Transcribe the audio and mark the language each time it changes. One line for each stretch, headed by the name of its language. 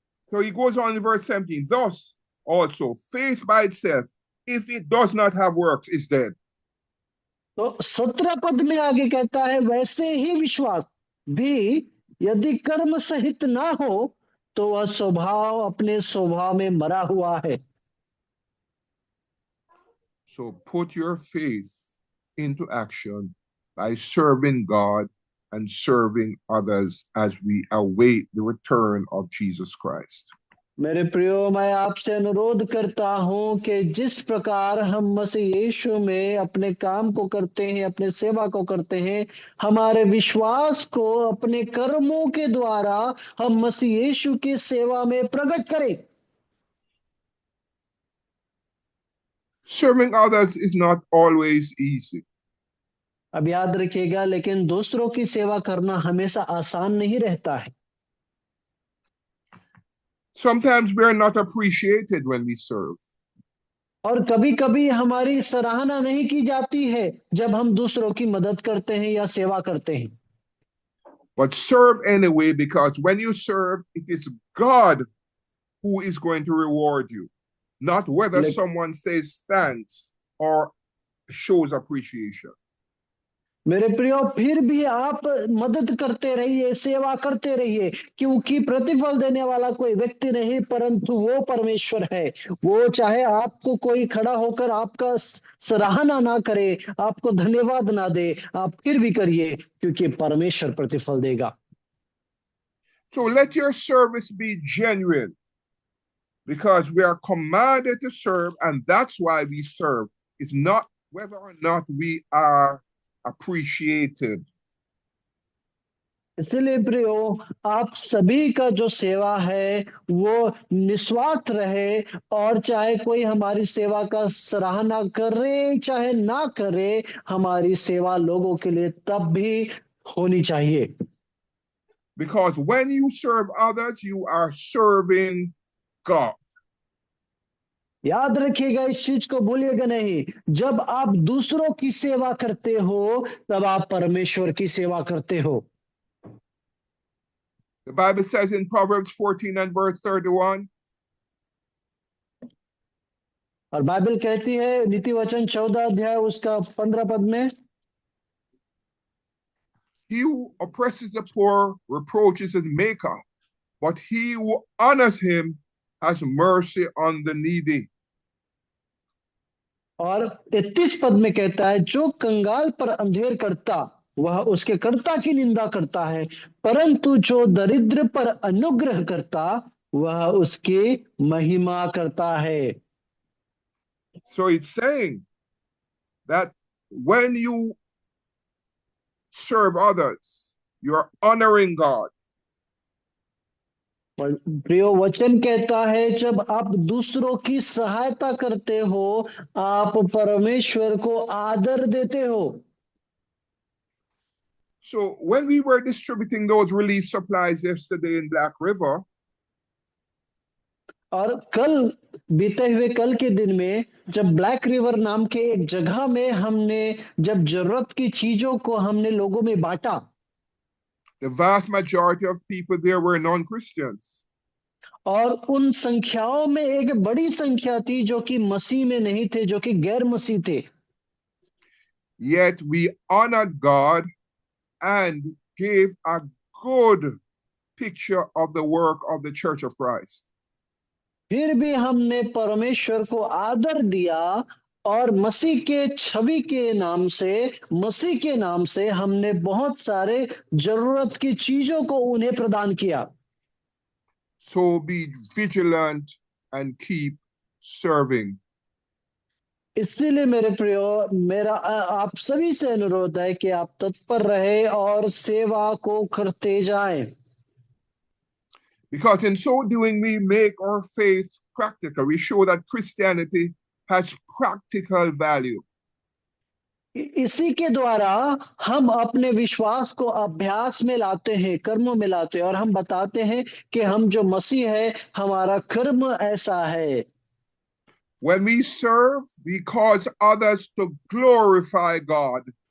English: So he goes on in verse 17, thus also faith by itself, if it does not have works, is dead.
Hindi: तो 17 पद में आगे कहता है, वैसे ही विश्वास भी यदि कर्म सहित ना हो तो वह स्वभाव अपने स्वभाव में मरा हुआ है।
English: So put your faith into action by serving God and serving others as we await the return of Jesus Christ.
Hindi: मेरे प्रियो, मैं आपसे अनुरोध करता हूं कि जिस प्रकार हम मसीह यीशु में अपने काम को करते हैं, अपने सेवा को करते हैं, हमारे विश्वास को अपने कर्मों के द्वारा हम मसीह यीशु की सेवा में प्रकट करें।
English: Serving others is not always easy.
Hindi: अब याद रखिएगा, लेकिन दूसरों की सेवा करना हमेशा आसान नहीं रहता है।
English: Sometimes we are not appreciated when we serve.
Hindi: और कभी कभी हमारी सराहना नहीं की जाती है जब हम दूसरों की मदद करते हैं या सेवा करते हैं।
English: But serve anyway, because when you serve, it is God who is going to reward you, not whether someone says thanks or shows appreciation.
Hindi: मेरे प्रियो, फिर भी आप मदद करते रहिए, सेवा करते रहिए, क्योंकि प्रतिफल देने वाला कोई व्यक्ति नहीं परंतु वो परमेश्वर है। वो चाहे आपको कोई खड़ा होकर आपका सराहना ना करे, आपको धन्यवाद ना दे, आप फिर भी करिए, क्योंकि परमेश्वर प्रतिफल देगा।
English: So let your service be genuine, because we are commanded to serve, and that's why we serve. It's not whether or not we are appreciated.
Hindi: इसलिए प्रियो, आप सभी का जो सेवा है वो निस्वार्थ रहे, और चाहे कोई हमारी सेवा का सराहना करे चाहे ना करे, हमारी सेवा लोगों के लिए तब भी होनी चाहिए।
English: Because when you serve others, you are serving God.
Hindi: याद रखिएगा, इस चीज को भूलिएगा नहीं, जब आप दूसरों की सेवा करते हो तब आप परमेश्वर की सेवा करते हो।
English: The Bible says in Proverbs 14 and verse 31,
Hindi: और बाइबल कहती है नीति वचन 14 अध्याय उसका 15 पद में,
English: he who oppresses the poor reproaches his maker, but he who honors him has mercy on the needy.
Hindi: और 31 पद में कहता है, जो कंगाल पर अंधेर करता वह उसके कर्ता की निंदा करता है, परंतु जो दरिद्र पर अनुग्रह करता वह उसकी महिमा करता है।
English: So it's saying that when you serve others, you are honoring God.
Hindi: प्रियो, वचन कहता है जब आप दूसरों की सहायता करते हो आप परमेश्वर को आदर देते हो।
English: So when we were distributing those relief supplies yesterday in Black River,
Hindi: और कल, बीते हुए कल के दिन में, जब ब्लैक रिवर नाम के एक जगह में हमने जब जरूरत की चीजों को हमने लोगों में बांटा,
English: the vast majority of people there were non-Christians.
Hindi: और उन संख्याओं में एक बड़ी संख्या थी जो कि मसीह में नहीं थे, जो कि गैर मसीह थे।
English: Yet we honored God and gave a good picture of the work of the Church of Christ.
Hindi: फिर भी हमने परमेश्वर को आदर दिया और मसीह के छवि के नाम से, मसीह के नाम से हमने बहुत सारे जरूरत की चीजों को उन्हें प्रदान किया।
English: So be vigilant and keep serving.
Hindi: इसीलिए मेरे प्रियो, मेरा आप सभी से अनुरोध है कि आप तत्पर रहे और सेवा को करते जाएं।
English: Because in so doing, we make our faith practical. We show that Christianity has practical value.
Hindi: इसी के द्वारा हम अपने विश्वास को अभ्यास में लाते हैं, कर्मों में लाते हैं, और हम बताते हैं कि हम जो मसीह है, हमारा कर्म ऐसा है।
English: When we serve, we cause others to glorify God.